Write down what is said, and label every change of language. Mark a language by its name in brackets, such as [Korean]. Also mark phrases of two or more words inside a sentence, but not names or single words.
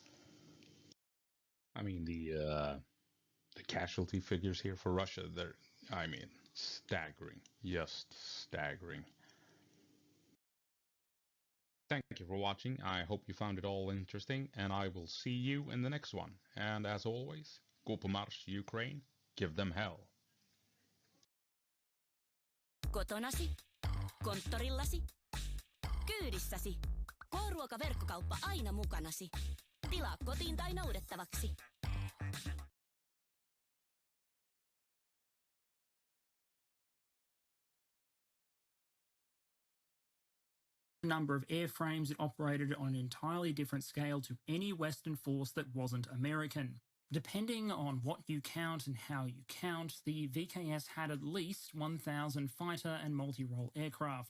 [English] I mean, the casualty figures here for Russia, they're, I mean, staggering, just staggering. Thank you for watching. I hope you found it all interesting, and I will see you in the next one. And as always, [Swedish] gå på marsch, [English] Ukraine, give them hell. [Finnish] Kotonasi, konttorillasi, kyydissäsi. K-ruokaverkkokauppa aina mukanasi. Tilaa kotiin tai noudettavaksi. [English] Number of airframes, it operated on an entirely different scale to any Western force that wasn't American. Depending on what you count and how you count, the VKS had at least 1,000 fighter and multi-role aircraft.